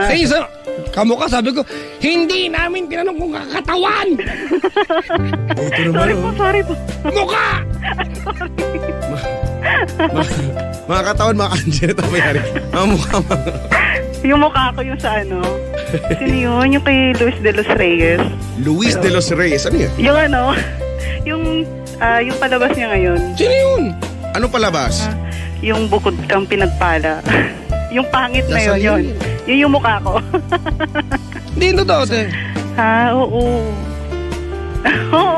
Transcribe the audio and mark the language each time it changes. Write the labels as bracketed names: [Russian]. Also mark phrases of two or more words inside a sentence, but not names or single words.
[Filipino] Ay, kamukha, sabi ko, hindi namin tinanong kung kakatawan. Sorry po. Mukha! Mga katawan, mga Anjanette Abayari. Mga mukha, mga... Yung mukha ko yung sa ano. Sino yun? Yung kay Luis de los Reyes. Luis de los Reyes. Ano yan? Yung ano, yung palabas niya ngayon. Sino yun? Ano palabas? Yung bukod kang pinagpala. Yung pangit na Nasaan yun. Yun yung mukha ko. Hindi ito daw, te. Ha? Oo. Oo.